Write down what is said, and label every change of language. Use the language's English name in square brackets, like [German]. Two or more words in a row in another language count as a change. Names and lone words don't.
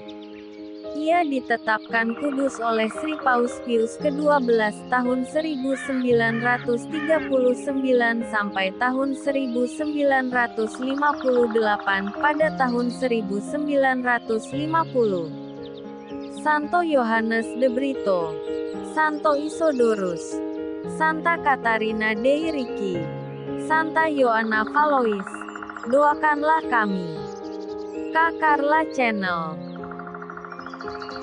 [Indonesian] Ia ditetapkan kudus oleh Sri Paus Pius ke-12 tahun 1939 sampai tahun 1958 pada tahun 1950. Santo Yohanes de Brito, Santo Isodorus, Santa Katarina dei Ricci, Santa Ioanna Valois, doakanlah kami. Kak Carla Channel.